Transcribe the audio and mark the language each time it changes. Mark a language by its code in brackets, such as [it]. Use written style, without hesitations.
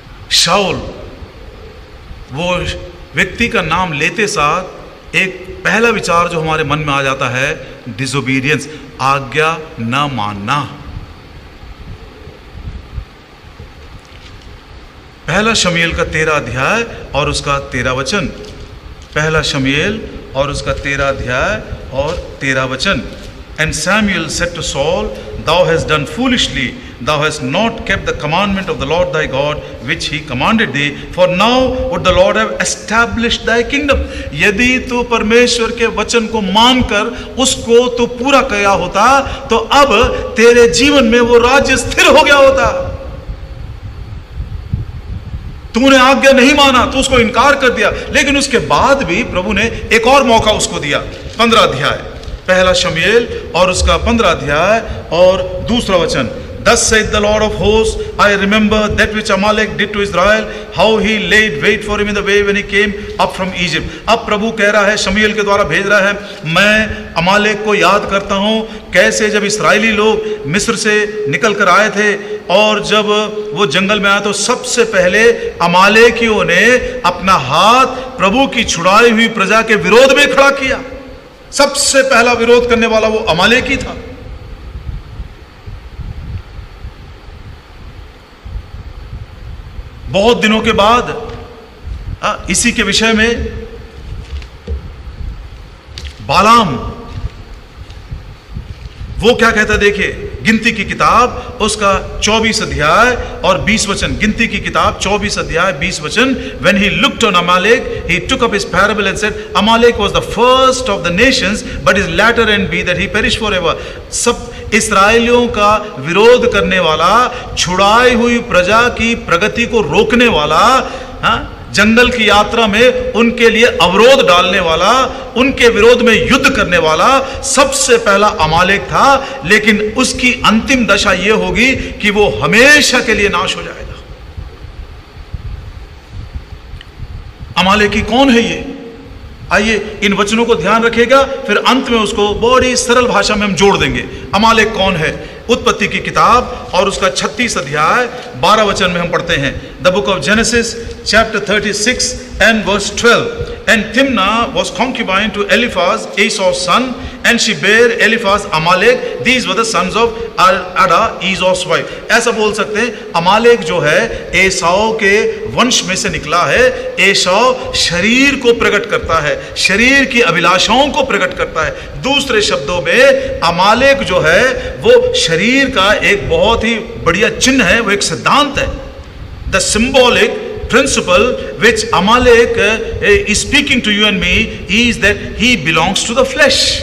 [hi] शाऊल, वो व्यक्ति का नाम लेते साथ एक पहला विचार जो हमारे मन में आ जाता है, डिसोबीडियंस, आज्ञा न मानना। पहला शमूएल का 13 अध्याय और उसका 13 वचन। पहला शमूएल और उसका 13 अध्याय और 13 वचन। [en] And Samuel said to Saul, Thou hast done foolishly, thou hast not kept the commandment of the Lord thy God, which he commanded thee, for now would the Lord have established thy kingdom. [hi] यदि तू परमेश्वर के वचन को मानकर उसको तू पूरा किया होता, तो अब तेरे जीवन में वो राज्य स्थिर हो गया होता। तूने आज्ञा नहीं माना, तो उसको इनकार कर दिया, लेकिन उसके बाद भी प्रभु ने एक और मौका उसको दिया। 15 अध्याय, पहला शमूएल और उसका 15 अध्याय और दूसरा वचन। [en] Thus saith the Lord of hosts, I remember that which Amalek did to Israel, how he laid wait for him in the way when he came up from Egypt. [hi] अब प्रभु कह रहा है, शमूएल के द्वारा भेज रहा है, मैं अमालेक को याद करता हूँ, कैसे जब इस्राएली लोग मिस्र से निकल कर आए थे और जब वो जंगल में आए, तो सबसे पहले अमालेकियों ने अपना हाथ प्रभु की छुड़ाई हुई प्रजा के विरोध में खड़ा किया। सबसे पहला विरोध करने वाला वो अमालेकी था। बहुत दिनों के बाद इसी के विषय में बालाम वो क्या कहता है, देखिए गिनती की किताब उसका 24 अध्याय और 20 वचन। गिनती की किताब 24 अध्याय 20 वचन। [en] When he looked on Amalek, he took up his parable and said, Amalek was the first of the nations, but his latter end be that he perish forever. [hi] सब इस्राएलियों का विरोध करने वाला, छुड़ाई हुई प्रजा की प्रगति को रोकने वाला, जंगल की यात्रा में उनके लिए अवरोध डालने वाला, उनके विरोध में युद्ध करने वाला सबसे पहला अमालेक था। लेकिन उसकी अंतिम दशा यह होगी कि वो हमेशा के लिए नाश हो जाएगा। अमालेकी कौन है ये? आइए इन वचनों को ध्यान रखिएगा, फिर अंत में उसको बड़ी सरल भाषा में हम जोड़ देंगे। अमालेक कौन है? उत्पत्ति की किताब और उसका 36 अध्याय 12 वचन में हम पढ़ते हैं। [en] The book of Genesis chapter 36 and verse 12। And Timnah was concubine to Eliphaz, Esau's son, and she bare Eliphaz Amalek. These were the sons of Ada, Esau's wife. [hi] ऐसा बोल सकते हैं, अमालेक जो है एसाव के वंश में से निकला है। एसाव शरीर को प्रकट करता है, शरीर की अभिलाषाओं को प्रकट करता है। दूसरे शब्दों में अमालेक जो है वो शरीर का एक बहुत ही बढ़िया चिन्ह है, वो एक सिद्धांत है। [en] The symbolic principle which Amalek is speaking to you and me is that he belongs to the flesh.